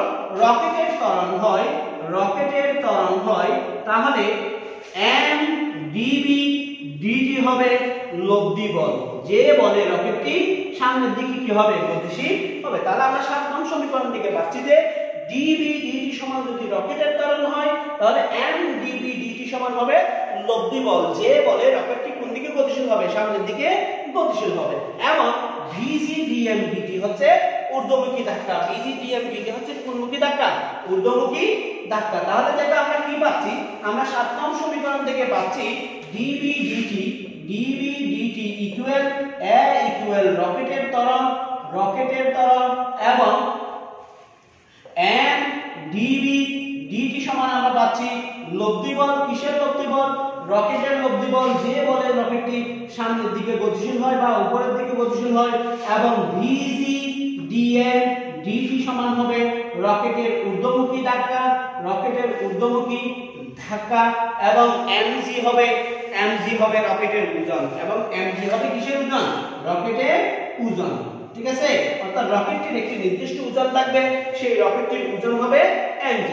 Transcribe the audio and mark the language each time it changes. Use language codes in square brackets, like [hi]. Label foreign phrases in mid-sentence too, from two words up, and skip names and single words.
[bn] রকেটের ত্বরণ হয়, তাহলে mdB dt হবে লব্ধি বল, যে বলে রকেটটি সামনের দিকে কি হবে? গতিশীল হবে। তাহলে আমরা 7 নং সমীকরণ থেকে পাচ্ছি যে dB dt সমান যদি রকেটের ত্বরণ হয়, তাহলে mdB dt সমান হবে লব্ধি বল, যে বলে রকেটটি কোন দিকে গতিশীল হবে? সামনের দিকে গতিশীল হবে। এবং VG dm dt হচ্ছে ঊর্ধ্বমুখী ধাক্কা, VG dm dt হচ্ছে কোনমুখী ধাক্কা? ঊর্ধ্বমুখী ধাক্কা। তাহলে দেখো আমরা কি পাচ্ছি? আমরা 7 নং সমীকরণ থেকে পাচ্ছি dB dt ইকুয়াল a ইকুয়াল রকেটের ত্বরণ এবং mdB dt সমান আমরা পাচ্ছি লব্ধি বল। কিসের লব্ধি বল? রকেটের লব্ধি বল, যে বলে রকেটটি সামনের দিকে গতিশীল হয় বা উপরের দিকে গতিশীল হয়। এবং VG dm dt সমান হবে রকেটের ঊর্ধ্বমুখী ধাক্কা এবং mg হবে রকেটের ওজন, এবং mg হবে কিসের ওজন? রকেটের ওজন। ঠিক আছে, অর্থাৎ রকেটটির একটি নির্দিষ্ট ওজন থাকবে, সেই রকেটটির ওজন হবে mg।